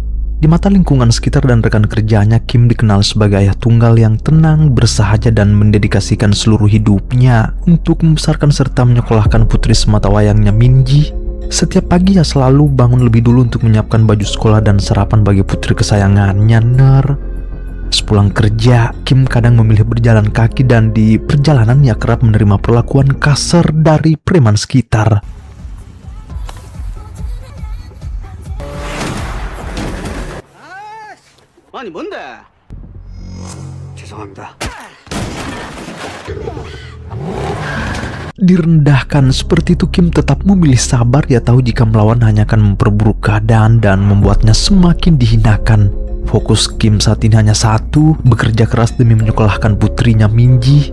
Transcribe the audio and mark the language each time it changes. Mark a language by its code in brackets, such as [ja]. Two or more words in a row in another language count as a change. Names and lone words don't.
[id] Di mata lingkungan sekitar dan rekan kerjanya, Kim dikenal sebagai ayah tunggal yang tenang, bersahaja dan mendedikasikan seluruh hidupnya untuk membesarkan serta menyekolahkan putri semata wayangnya Minji. Setiap pagi ia selalu bangun lebih dulu untuk menyiapkan baju sekolah dan sarapan bagi putri kesayangannya, Sepulang kerja, Kim kadang memilih berjalan kaki dan di perjalanan ia kerap menerima perlakuan kasar dari preman sekitar. [ko] 아니 뭔데? 죄송합니다. [id] Direndahkan seperti itu, Kim tetap memilih sabar. Ia tahu jika melawan hanya akan memperburuk keadaan dan membuatnya semakin dihinakan. Fokus Kim saat ini hanya satu, bekerja keras demi menyekolahkan putrinya Minji.